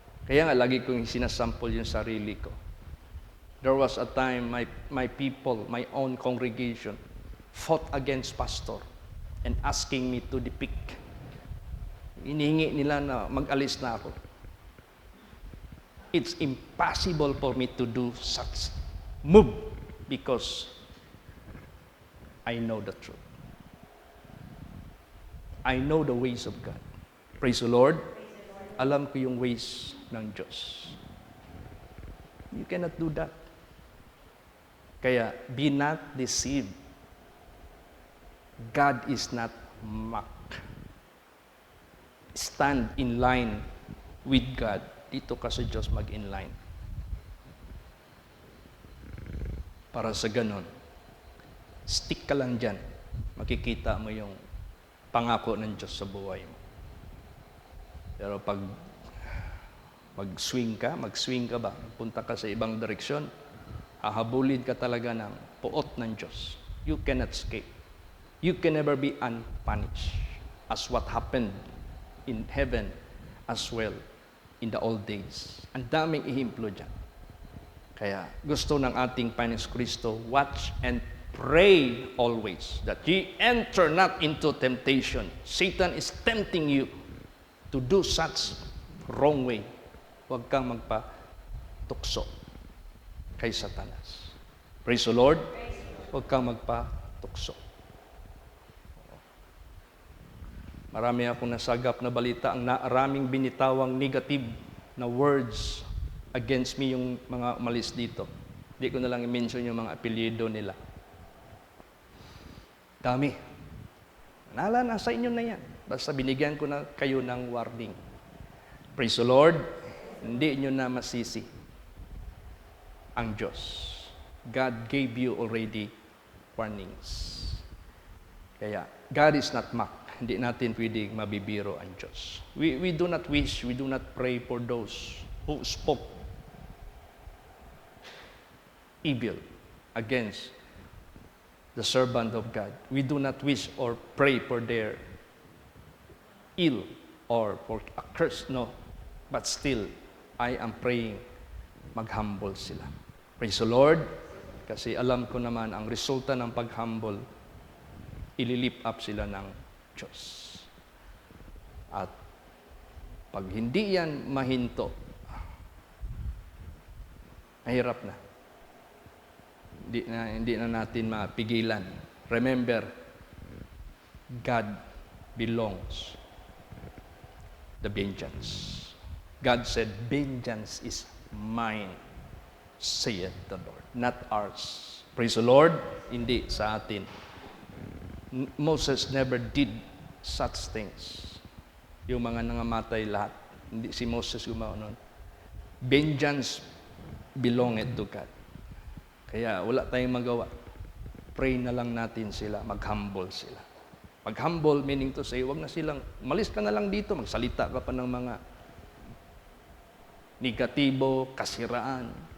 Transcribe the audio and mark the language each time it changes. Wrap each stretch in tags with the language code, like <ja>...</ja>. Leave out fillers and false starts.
<tl>Kaya nga, lagi kong sinasample yung sarili ko.</tl> <en>There was a time my people, my own congregation, fought against pastor and asking me to depict.</en> <tl>Inihingi nila na mag-alis na ako.</tl> <en>It's impossible for me to do such move because I know the truth. I know the ways of God. Praise the Lord.</en> <tl>Alam ko yung ways ng Diyos.</tl> <en>You cannot do that. Kaya, be not deceived. God is not mocked. Stand in line with God.</en> <tl>Dito ka sa Diyos mag-in-line. Para sa ganon, stick ka lang dyan. Makikita mo yung pangako ng Diyos sa buhay mo. Pero pag mag-swing ka ba? Punta ka sa ibang direksyon, hahabulin ka talaga ng puot ng Diyos.</tl> <en>You cannot escape. You can never be unpunished as what happened in heaven as well in the old days.</en> <tl>Ang daming ihimplo dyan. Kaya gusto ng ating Panginoon Kristo,</tl> <en>watch and pray always that ye enter not into temptation. Satan is tempting you to do such wrong way.</en> <tl>Huwag kang magpatukso kay Satanas.</tl> <en>Praise the Lord.</en> <tl>Huwag kang magpatukso. Marami akong nasagap na balita, ang maraming binitawang negative na words against me yung mga umalis dito. Hindi ko na lang i-mention yung mga apelyido nila. Dami. Nala, nasa inyo na yan. Basta binigyan ko na kayo ng warning.</tl> <en>Praise the Lord.</en> <tl>Hindi nyo na masisi ang Diyos.</tl> <en>God gave you already warnings. Kaya, God is not mocked.</en> <tl>Hindi natin pwedeng mabibiro ang Diyos.</tl> <en>We do not wish, we do not pray for those who spoke evil against the servant of God. We do not wish or pray for their ill or for a curse, no. But still, I am praying mag-humble sila. Praise the Lord.</en> <tl>Kasi alam ko naman, ang resulta ng pag-humble, ililift up sila ng Diyos. At pag hindi yan mahinto, mahirap na. Hindi na natin mapigilan.</tl> <en>Remember, God belongs the vengeance. God said, vengeance is mine, saith the Lord, not ours. Praise the Lord.</en> <tl>Hindi sa atin.</tl> <en>Moses never did such things.</en> <tl>Yung mga nangamatay lahat. Hindi si Moses gumawa nun.</tl> <en>Vengeance belongeth to God.</en> <tl>Kaya wala tayong magawa. Pray na lang natin sila, mag-humble sila. Mag-humble meaning to say, wag na silang, malis ka na lang dito, magsalita ka pa ng mga negatibo, kasiraan.</tl>